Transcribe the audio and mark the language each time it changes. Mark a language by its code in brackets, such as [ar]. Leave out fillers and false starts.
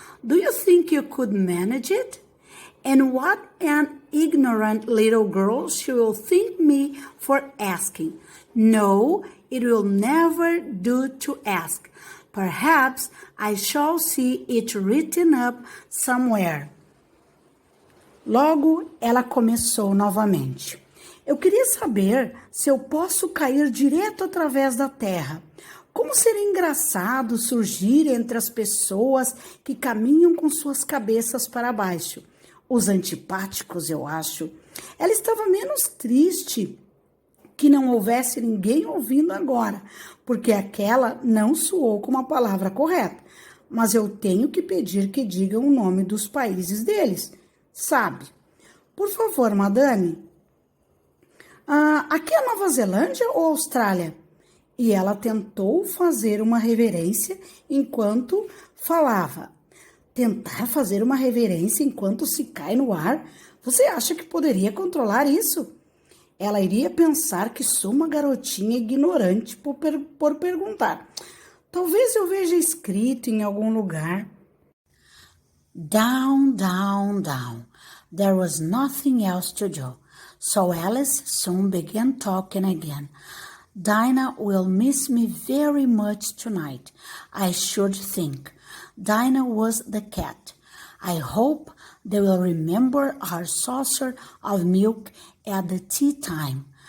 [en] Do you think you could manage it? And what an ignorant little girl she will think me for asking. No, it will never do to ask. Perhaps I shall see it written up somewhere. [pt] Logo, ela começou novamente. Eu queria saber se eu posso cair direto através da terra. Como seria engraçado surgir entre as pessoas que caminham com suas cabeças para baixo. Os antipáticos, eu acho. Ela estava menos triste que não houvesse ninguém ouvindo agora, porque aquela não soou como a palavra correta. Mas eu tenho que pedir que digam o nome dos países deles, sabe? Por favor, madame. Aqui é Nova Zelândia ou Austrália? E ela tentou fazer uma reverência enquanto falava. Tentar fazer uma reverência enquanto se cai no ar? Você acha que poderia controlar isso? Ela iria pensar que sou uma garotinha ignorante por perguntar. Talvez eu veja escrito em algum lugar. [en] Down, down, down. There was nothing else to do. So Alice soon began talking again. Dinah will miss me very much tonight, I should think. Dinah was the cat. I hope they will remember our saucer of milk at the tea time.